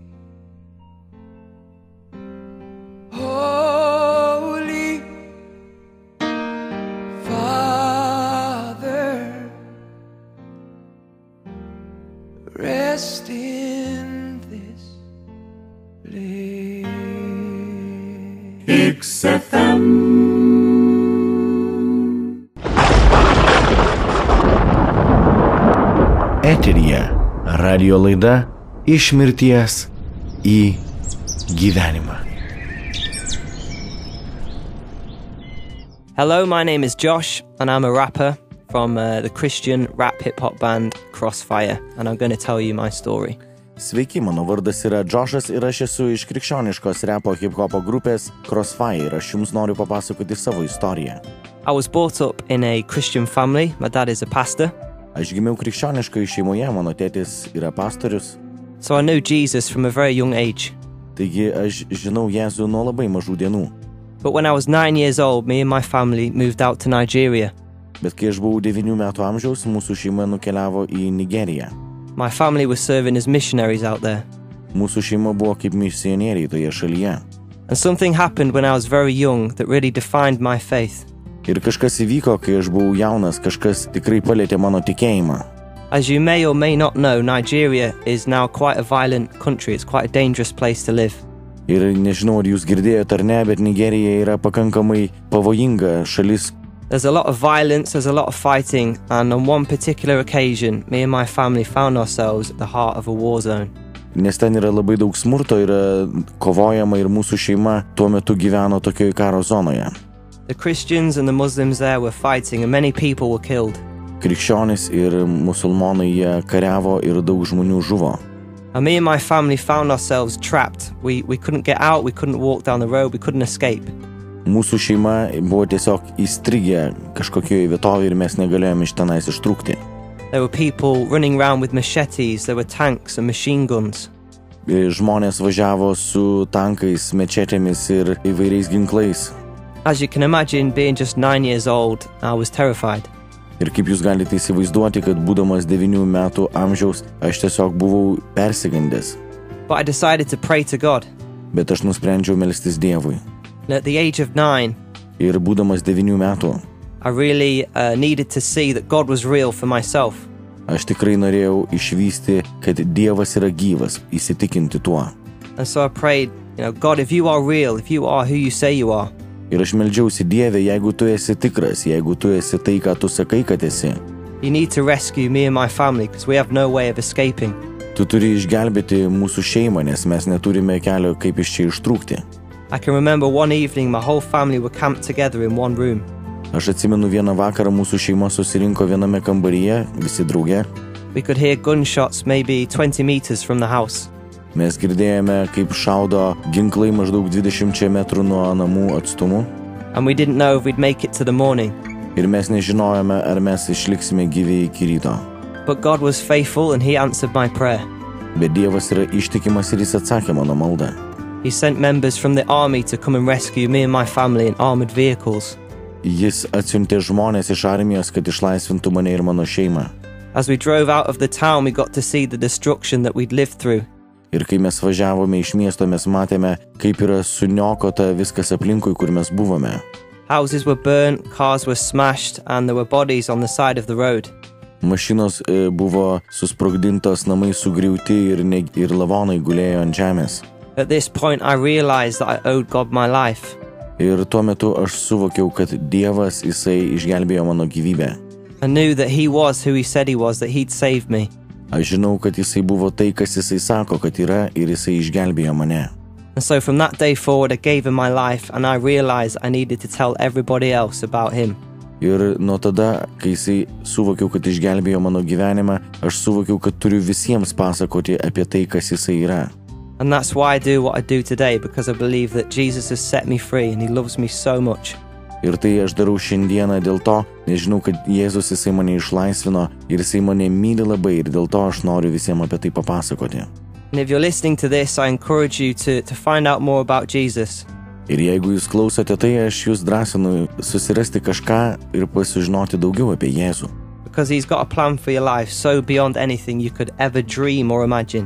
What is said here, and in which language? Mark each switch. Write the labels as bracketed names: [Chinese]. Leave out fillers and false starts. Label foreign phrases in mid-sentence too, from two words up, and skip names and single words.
[English] Holy Father, rest in this place. XFM. [Lithuanian] Eteryje radio laida Iš mirties į gyvenimą. [English] Hello, my name is Josh, and I'm a rapper from the Christian rap hip-hop band Crossfire, and I'm going to tell you my story. [Lithuanian] Sveiki, mano vardas yra Joshas ir aš esu iš krikščioniškos repo hip-hopo grupės Crossfire ir aš jums noriu papasakoti savo istoriją. [English] I was brought up in a Christian family. My dad is a pastor. [Lithuanian] Aš gimiau krikščioniškoje šeimoje, mano tėtis yra pastorius. [English] So I knew Jesus from a very young age. [Lithuanian] Taigi aš žinau Jėzų nuo labai mažų dienų. [English] But when I was 9 years old, me and my family moved out to Nigeria. [Lithuanian] Bet kai aš buvau 9 metų amžiaus, mūsų šeima nukeliavo į Nigeriją. [English] My family was serving as missionaries out there. [Lithuanian] Mūsų šeima buvo kaip misionieriai toje šalyje. [English] And something happened when I was very young that really defined my faith. [Lithuanian] Ir kažkas įvyko, kai aš buvau jaunas, kažkas tikrai palietė mano tikėjimą. [English] As you may or may not know, Nigeria is now quite a violent country. It's quite a dangerous place to live. [Lithuanian] Ir nežinau, ar jūs girdėjote ar ne, bet Nigerija yra pakankamai pavojinga šalis. [English] There's a lot of violence, there's a lot of fighting, and on one particular occasion, me and my family found ourselves at the heart of a war zone. [Lithuanian] Nes ten yra labai daug smurto, yra kovojama ir mūsų šeima tuo metu gyveno tokioje karo zonoje. [English] The Christians and the Muslims there were fighting and many people were killed. [Lithuanian] Krikščionys ir musulmonai jie kariavo ir daug žmonių žuvo. [English] And me and my family found ourselves trapped. We couldn't get out, we couldn't walk down the road, we couldn't escape. [Lithuanian] Mūsų šeima buvo tiesiog įstrigę kažkokioje vietovėje ir mes negalėjome iš tenais ištrūkti. [English] There were people running around with machetes, there were tanks and machine guns. [Lithuanian] Žmonės važiavo su tankais, mečetėmis ir įvairiais ginklais. [English] As you can imagine, being just 9 years old, I was terrified. [Lithuanian] Ir kaip jūs galite įsivaizduoti, kad būdamas 9 metų amžiaus, aš tiesiog buvau persigandęs. [English] But I decided to pray to God. [Lithuanian] Bet aš nusprendžiau melstis Dievui. [English] And at the age of 9, [Lithuanian] Ir būdamas 9 metų, [English] I really needed to see that God was real for myself. [Lithuanian] aš tikrai norėjau išvysti, kad Dievas yra gyvas, įsitikinti tuo. [English] And so I prayed, God, if you are real, if you are who you say you are, [Lithuanian] Ir aš meldžiausi Dieve, jeigu tu esi tikras, jeigu tu esi tai, ką tu sakai, kad esi, [English] you need to rescue me and my family because we have no way of escaping. [Lithuanian] tu turi išgelbėti mūsų šeimą, nes mes neturime kelio, kaip iš čia ištrūkti. [English] I can remember one evening my whole family were camped together in one room. [Lithuanian] Aš atsimenu vieną vakarą mūsų šeima susirinko viename kambaryje, visi drauge. [English] We could hear gunshots maybe 20 meters from the house. [Lithuanian] Mes girdėjome, kaip šaudo ginklai maždaug 20 metrų nuo namų atstumu. [English] And we didn't know if we'd make it to the morning. [Lithuanian] Ir mes nežinojome, ar mes išliksime gyvi iki ryto. [English] But God was faithful and he answered my prayer. [Lithuanian] Bet Dievas yra ištikimas ir jis atsakė mano maldą. [English] He sent members from the army to come and rescue me and my family in armored vehicles. [Lithuanian] Jis atsiuntė žmonės iš armijos, kad išlaisvintų mane ir mano šeimą. [English] As we drove out of the town, we got to see the destruction that we'd lived through. [Lithuanian] Ir kai mes važiavome iš miesto, mes matėme, kaip yra suniokota viskas aplinkui, kur mes buvome. [English] Houses were burnt, cars were smashed, and there were bodies on the side of the road. [Lithuanian] Mašinos buvo susprogdintos, namai sugriauti ir lavonai gulėjo ant žemės. [English] At this point, I realized that I owed God my life. [Lithuanian] Ir tuo metu aš suvokiau, kad Dievas, jisai išgelbėjo mano gyvybę. [English] I knew that he was who he said he was, that he'd saved me. [Lithuanian] Aš žinau, kad jisai buvo tai, kas jisai sako, kad yra, ir jisai išgelbėjo mane. [English] And so from that day forward, I gave him my life, and I realized I needed to tell everybody else about him. [Lithuanian] Ir nuo tada, kai jisai suvokiau, kad išgelbėjo mano gyvenimą, aš suvokiau, kad turiu visiems pasakoti apie tai, kas jisai yra. [English] And that's why I do what I do today, because I believe that Jesus has set me free and he loves me so much. [Lithuanian] Ir tai aš darau šiandieną dėl to, nes žinau, kad Jėzus jisai mane išlaisvino ir jisai mane myli labai ir dėl to aš noriu visiems apie tai papasakoti. [English] And if you're listening to this, I encourage you to find out more about Jesus. [Lithuanian] Ir jeigu jūs klausote tai, aš jūs drąsinu susirasti kažką ir pasižinoti daugiau apie Jėzų. [English] Because he's got a plan for your life so beyond anything you could ever dream or imagine.